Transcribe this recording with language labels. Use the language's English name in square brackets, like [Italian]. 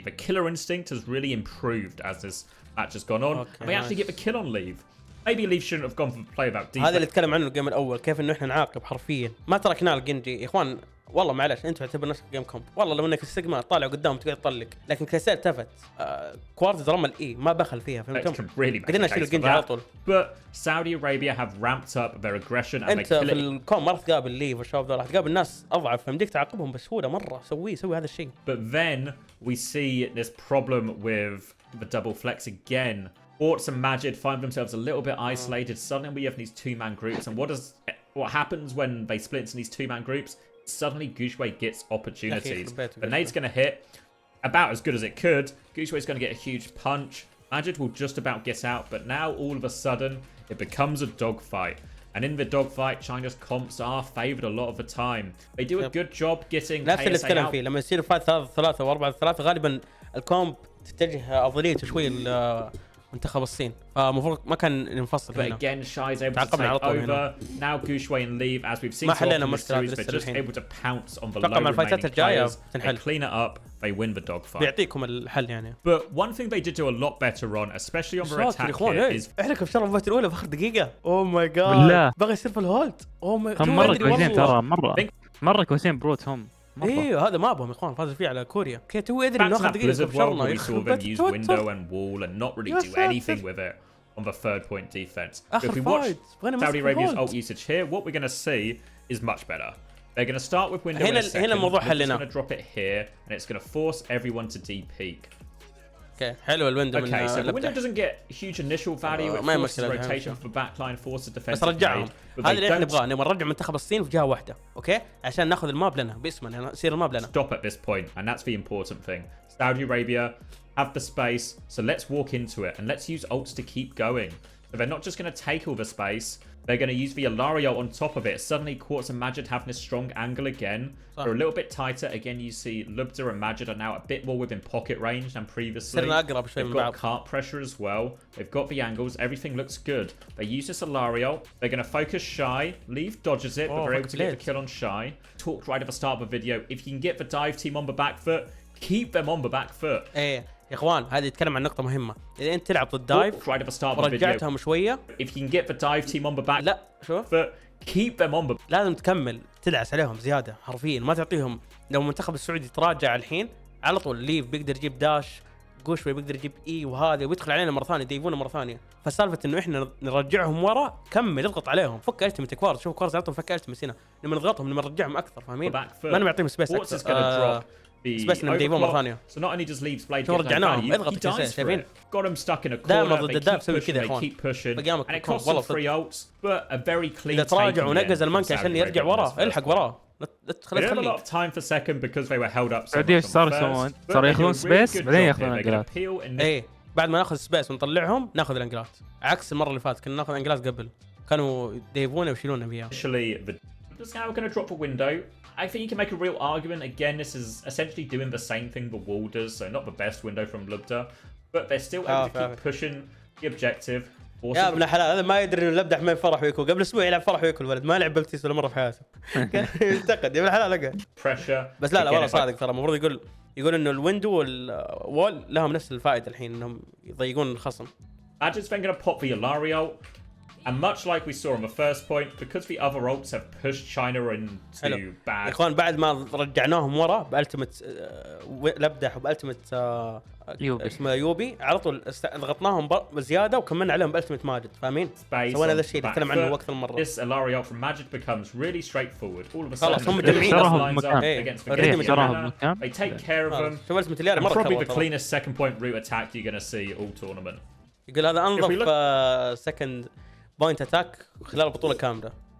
[English] The killer instinct has really improved as this match has gone on, and they actually get the kill on Leave. Maybe Leave shouldn't have gone for the play about defense. [Arabic] هذا اللي اتكلم عنه الجيم الاول كيف انه احنا نعاقب حرفيا ما تركنا الجنجي يا اخوان والله معلش انتوا تعتبر نفسك جيم كومب والله لو انك السيجما طالع قدام تقدر تطلق لكن كيسير تفت كوارتز رمى الاي ما بخل فيها فهمتم قدرنا نشيل الجنجي على طول. [English] But Saudi Arabia have ramped up their aggression and [Arabic] انت في الكوم ما راح تقابل ليف والشباب ذول راح تقابل ناس اضعف فمديك تعاقبهم بسهوله مره سوي هذا الشيء. [English] But then we see this problem with the double flex again. Orts and Majid find themselves a little bit isolated. Suddenly we have these two-man groups, and what happens when they split into these two-man groups? Suddenly Gushue gets opportunities. The nade's going to hit about as good as it could. Gushue's going to get a huge punch. Majid will just about get out, but now all of a sudden it becomes a dogfight. And in the dogfight, China's comps are favoured a lot of the time. They do a good job getting [Arabic] نفس اللي [English] Kayeosee [Arabic] نتكلم [English] out. [Arabic] فيه لما يصير فايت 3 و4 3 غالبا الكومب تتجه افضليته شوي منتخب الصين فالمفروض ما كان ينفصل. [English] But again, Shai's able to take over. Now Gushue and Leave, as we've seen so often in this series, they're just able to pounce on the low remaining players. They clean it up, they win the dogfight. [Arabic] بيعطيكم الحل يعني. [English] But one thing they did do a lot better on, especially on their attack here, is [Arabic] احنا كيف شرف الفايت الاولى في اخر دقيقه. [English] oh my god [Arabic] بغى يصير في الهولد. [English] oh my god [Arabic] مره كويسين ترى مره كويسين بروت هم. ايوه هذا ما ابغى يا اخوان فاز فيه على كوريا كي تو ادري انه اخر دقيقه [English] we saw them use window and wall and not really do anything with it on the third point defense. If we watch Saudi Arabia's ult usage here, what we're going to see is much better. They're going to start with window in a second. It's going to drop it here and it's going to force everyone to de-peak. Okay, [Arabic] حلو الويندو. [English] Okay, so the window doesn't get huge initial value. It forces rotation for the backline, forces defense. [Arabic] بس رجعهم. هذا اللي احنا نبغاه نبغى نرجع منتخب الصين في جهه واحده، اوكي؟ عشان ناخذ الماب لنا باسمنا يصير الماب لنا. [English] Stop at this point, and that's the important thing. Saudi Arabia have the space, so let's walk into it and let's use ults to keep going. So they're not just going to take all the space. They're going to use the Alario on top of it. Suddenly, Quartz and Majid have this strong angle again. They're a little bit tighter. Again, you see Lubda and Majid are now a bit more within pocket range than previously. They've got cart pressure as well. They've got the angles. Everything looks good. They use this Alario. They're going to focus Shy. Leave dodges it, but they're able to get the kill on Shy. Talked right at the start of the video. If you can get the dive team on the back foot, keep them on the back foot. [Arabic] يا اخوان هذه يتكلم عن نقطة مهمة. إذا أنت تلعب ضد دايف ورجعتهم شوية. [English] If you can get the dive team on the back [Arabic] لا شوف [English] keep them on the [Arabic] لازم تكمل تدعس عليهم زيادة حرفيا ما تعطيهم. لو المنتخب السعودي تراجع الحين على طول ليف بيقدر يجيب داش جوشوي بيقدر يجيب اي وهذا ويدخل علينا مرة ثانية يديفونا مرة ثانية. فسالفة إنه إحنا نرجعهم ورا كمل اضغط عليهم فك التمت كوارز شوف كوارز عطهم فك التمت هنا لما نضغطهم لما نرجعهم أكثر فاهمين؟ ما نعطيهم سبيس أكثر. [English] So not only does Leave's blade get he dies for it. Got him stuck in a corner. They keep pushing. And it costs them 3 ults, but a very clean take. [Arabic] تراجع ونقز المنكة عشان يرجع وراه الحق وراه. [English] They had a lot of time for second because they were held up so much. [Arabic] صار ياخذون سبيس بعدين ياخذون انجلات. ايه بعد ما ناخذ سبيس ونطلعهم ناخذ الانجلات عكس المرة اللي فاتت كنا ناخذ انجلات قبل كانوا ديفونا ويشيلونا فيها. [English] Just now we're going to drop a window. I think you can make a real argument. Again, this is essentially doing the same thing the wall does, so not the best window from Lubda, but they're still able to keep pushing the objective. [Arabic] يا ابن الحلال هذا ما يدري انه لبدا حمين فرح ويكو قبل اسبوع يلعب فرح ويكو الولد ما لعب بلتيس ولا مره في حياته يعتقد يا ابن الحلال لقى [English] pressure [Arabic] بس لا والله صادق ترى المفروض يقول انه الويندو والوول لهم نفس الفائده الحين انهم يضيقون الخصم. [English] Magic's then going to pop the Alario. And much like we saw on the first point, because the other ults have pushed China into bad. [Arabic] اخوان بعد ما رجعناهم ورا بالتمت لبدح وبالتمت اسمه يوبي على طول ضغطناهم بزياده وكملنا عليهم بالتمت ماجد فاهمين؟ سوينا هذا الشيء اللي نتكلم عنه وقت المره. [English] This Alario from Magic becomes really straightforward. All of a sudden [Arabic] خلاص هم مجمعين [English] they take care of them. [Arabic] شوف اسمه تلياري مره [English] probably the cleanest second point route attack you're going to see all tournament. [Arabic] يقول هذا انظف [English] second point attack [Arabic] خلال البطوله كامله.